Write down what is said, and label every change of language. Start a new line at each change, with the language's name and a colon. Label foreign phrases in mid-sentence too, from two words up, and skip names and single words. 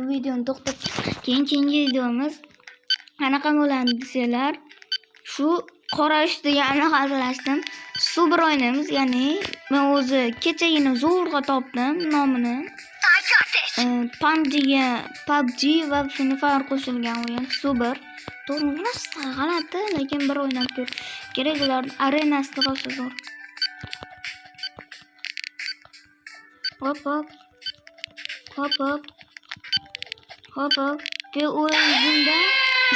Uzbek: videoni to'xtatib keyingi videomuz qanaqa bo'ladi desanglar shu qora ish deganni hazillashdim super o'ynaymiz ya'ni men o'zi kechagina zo'rg'a topdim nomini
English: I got this.
Uzbek: PUBG va Free Fire qo'shilgan o'yin super to'g'ri g'alati lekin bir o'ynab ko'r kerak ular arenasi rosa zo'r hop ve o'yinda 3